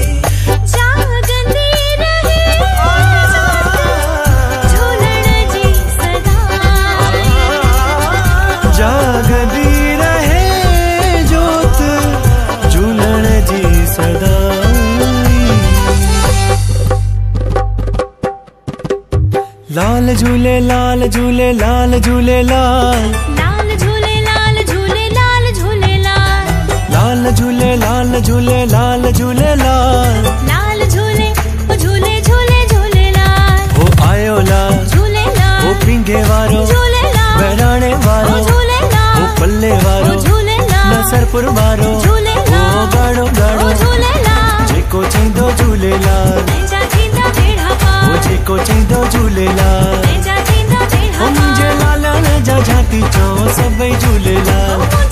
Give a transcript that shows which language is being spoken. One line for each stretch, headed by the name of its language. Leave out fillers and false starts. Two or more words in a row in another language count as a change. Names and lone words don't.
Sindhi: जागंदी रहे झूलण जी सदाई जागदी रहे जोत झूलण जी सदाई लाल झूले लाल झूले लाल झूले लाल लाल झूले लाल झूले लाल झूले लाल झूले लाल झूले लाल झूले लाल झूले झूले झूले झूले लाल हो आयो लाल झूले लाल हो पिंगे वारो झूले लाल बहराणे वारो झूले लाल हो पल्ले वारो झूले लाल नसरपुर वारो झूले लाल हो गाड़ो गाड़ो झूले लाल जेको चईंदो झूलेलाल पंहिंजा थींदा बेड़ा पार हो जेको चईंदो झूलेलाल पंहिंजा थींदा बेड़ा हो मुंहिंजे लालण जा झांकी चो सभई झूलेलाल